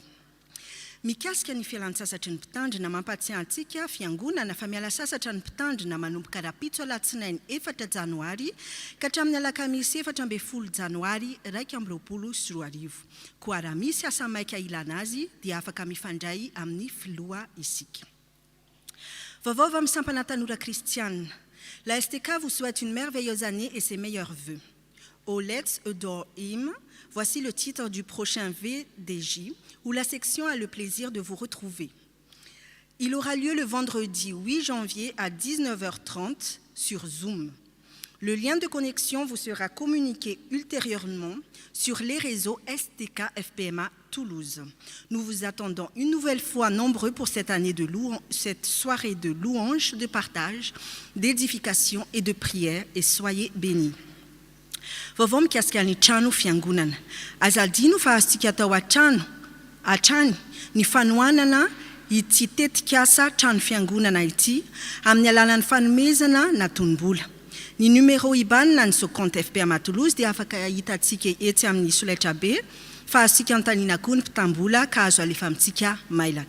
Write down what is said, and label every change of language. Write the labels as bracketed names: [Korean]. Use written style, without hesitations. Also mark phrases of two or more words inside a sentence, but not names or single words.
[Malagasy] Mikasika ny fialan-tsasatry ny mpitandrina mampatsiahy antsika fiangonana fa miala sasatra ny mpitandrina manomboka rapitso alatsinainy 4 janoary ka hatramin'ny alakamisy 14 janoary 2024. Koa raha misy asa maika ilana azy dia afaka mifandray amin'ny filoha isika. Vaovao amin'ny sampana tanora kristianina. [French] La STK vous souhaite une merveilleuse année et ses meilleurs vœux. Au Let's Elohim, voici le titre du prochain VDJ, où la section a le plaisir de vous retrouver. Il aura lieu le vendredi 8 janvier à 19h30 sur Zoom. Le lien de connexion vous sera communiqué ultérieurement sur les réseaux STK FPMA Toulouse. Nous vous attendons une nouvelle fois nombreux pour cette soirée de louange, de partage, d'édification et de prière, et soyez bénis. [Malagasy] Vovô mikasika ny trano fiangonana. Azaldino fa azontsika atao atrany ny fanohanana ity tetikasa trano fiangonana ity amin'ny alalan'ny fanomezana natombola. Ny numéro IBAN na ny compte FPMA Toulouse dia afaka hitantsika etsy amin'ny solaitra be fa azontsika antanina koa ny mpitambola ka azo alefa amintsika mailaka.